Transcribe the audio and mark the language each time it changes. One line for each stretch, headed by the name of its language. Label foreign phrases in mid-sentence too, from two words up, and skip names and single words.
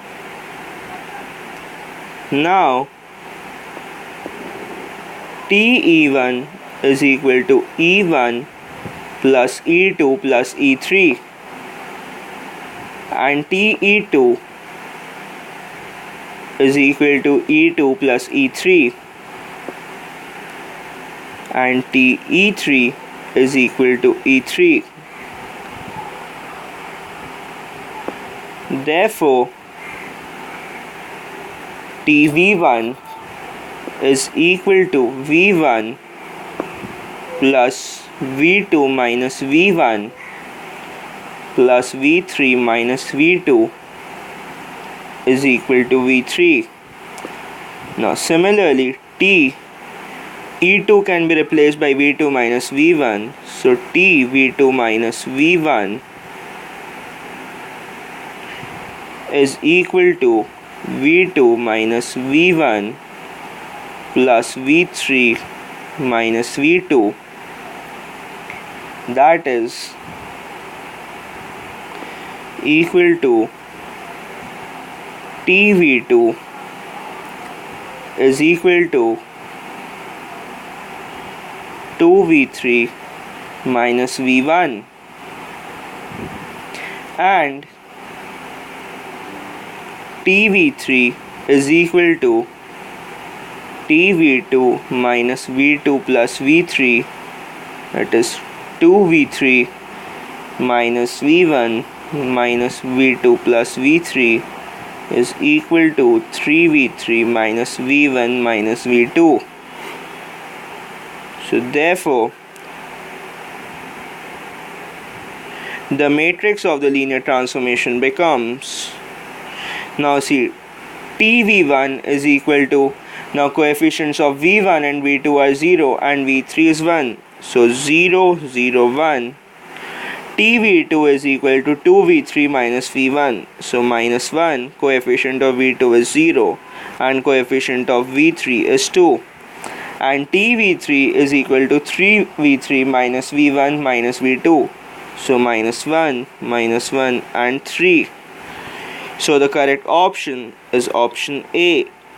English: Now TE1 is equal to E1 plus E2 plus E3 and TE2 is equal to E2 plus E3 and TE3 is equal to E3. Therefore, TV1 is equal to V1 plus V2 minus V1 plus V3 minus V2 is equal to V3. Now similarly, E2 can be replaced by V2 minus V1. So V2 minus V1 is equal to V2 minus V1 plus V3 minus V2. That is equal to TV2 is equal to 2V3 minus V1, and TV3 is equal to TV2 minus V2 plus V3, that is 2V3 minus V1 minus V2 plus V3 is equal to 3V3 minus V1 minus V2. So therefore, the matrix of the linear transformation becomes, now see, TV1 is equal to, now coefficients of V1 and V2 are 0 and V3 is 1. So 0, 0, 1. TV2 is equal to 2V3 minus V1. So minus 1, coefficient of V2 is 0 and coefficient of V3 is 2. And TV3 is equal to 3V3 minus V1 minus V2. So minus 1, and 3. So the correct option is option A.